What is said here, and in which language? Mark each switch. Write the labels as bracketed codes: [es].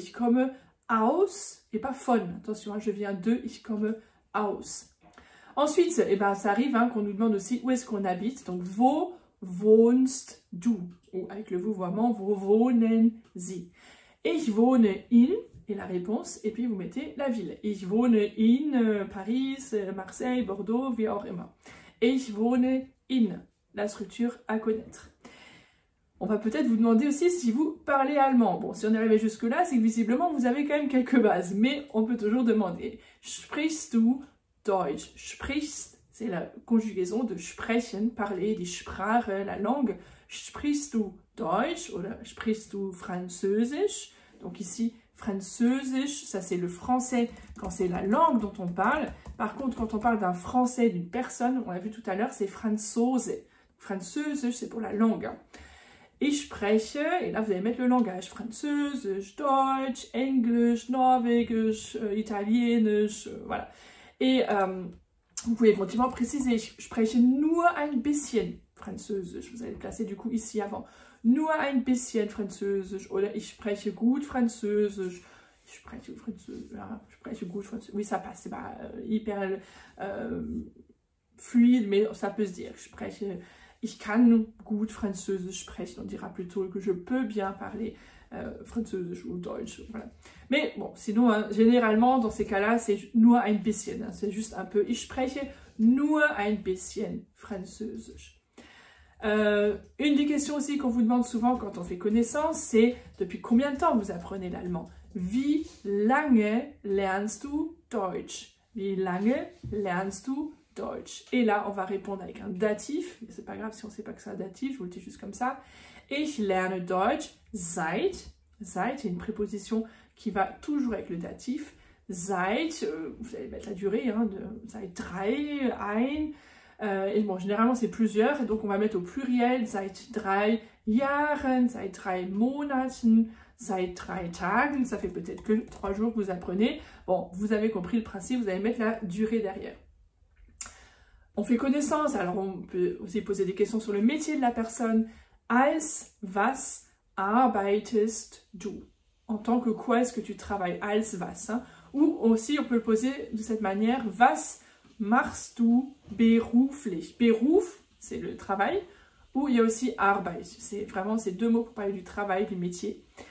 [de] Ich komme aus, [fr] et pas von. Attention, hein, je viens de, [de] ich komme aus. [fr] Ensuite, eh ben, ça arrive hein, qu'on nous demande aussi où est-ce qu'on habite. Donc, [de] wo wohnst du? [fr] Ou avec le vouvoiement, [de] wo wohnen Sie? Ich wohne in, [fr] et la réponse, et puis vous mettez la ville. [de] Ich wohne in Paris, Marseille, Bordeaux, wie auch immer. Ich wohne in, [fr] la structure à connaître. On va peut-être vous demander aussi si vous parlez allemand. Bon, si on est arrivé jusque-là, c'est que visiblement vous avez quand même quelques bases, mais on peut toujours demander. [de] Sprichst du Deutsch? [fr] Sprichst, c'est la conjugaison de sprechen, parler, [de] die Sprache, [fr] la langue. [de] Sprichst du Deutsch oder sprichst du Französisch? [fr] Donc ici, Französisch, ça c'est le français quand c'est la langue dont on parle. Par contre, quand on parle d'un français, d'une personne, on l'a vu tout à l'heure, c'est Franzose. Französisch, c'est pour la langue. [de] Ich spreche, [fr] et là vous allez mettre le langage, Französisch, Deutsch, Englisch, Norvégisch, Italienisch, voilà. Et vous pouvez éventuellement préciser, [de] ich spreche nur ein bisschen Französisch, [fr] vous allez le placer du coup ici avant. [de] Nur ein bisschen Französisch, oder ich spreche gut Französisch, ich spreche Französisch, ja, je spreche gut Französisch, [fr] oui ça passe, c'est pas hyper fluide, mais ça peut se dire, [de] je spreche... Ich kann gut Französisch sprechen. [fr] On dira plutôt que je peux bien parler Französisch ou Deutsch. Voilà. Mais bon, sinon, hein, généralement, dans ces cas-là, c'est [de] nur ein bisschen. [fr] Hein, c'est juste un peu. [de] Ich spreche nur ein bisschen Französisch. [fr] Une des questions aussi qu'on vous demande souvent quand on fait connaissance, c'est depuis combien de temps vous apprenez l'allemand? [de] Wie lange lernst du Deutsch? Wie lange lernst du Deutsch. [fr] Et là, on va répondre avec un datif. C'est pas grave si on ne sait pas que c'est un datif, je vous le dis juste comme ça. [de] Ich lerne Deutsch seit. [fr] Seit, c'est une préposition qui va toujours avec le datif. Seit, vous allez mettre la durée, hein, [de] seit 3, ein. [fr] Et bon, généralement, c'est plusieurs. Et donc, on va mettre au pluriel. [de] Seit 3 Jahren, seit 3 Monaten, seit 3 Tagen. [fr] Ça fait peut-être que 3 jours que vous apprenez. Bon, vous avez compris le principe, vous allez mettre la durée derrière. On fait connaissance, alors on peut aussi poser des questions sur le métier de la personne. [de] Als was arbeitest du? [fr] En tant que quoi est-ce que tu travailles? [de] Als was. [fr] Hein? Ou aussi on peut le poser de cette manière. [de] Was machst du beruflich? [fr] Beruf, c'est le travail. Ou il y a aussi Arbeit. C'est vraiment ces deux mots pour parler du travail, du métier.